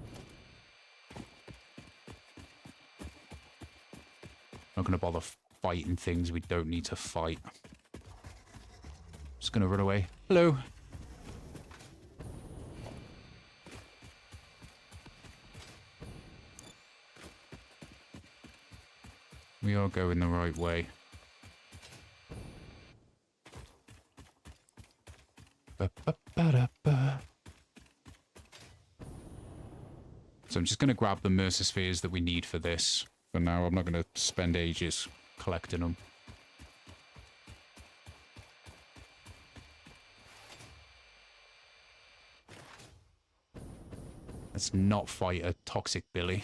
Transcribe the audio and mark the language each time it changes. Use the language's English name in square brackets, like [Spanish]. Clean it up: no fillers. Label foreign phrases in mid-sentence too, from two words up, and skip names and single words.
[English] Not gonna bother fighting things we don't need to fight. Just gonna run away. Hello. We are going the right way. Ba-ba-ba-da-ba. So I'm just going to grab the Mercer Spheres that we need for this. For now, I'm not going to spend ages collecting them. Let's not fight a toxic Billy.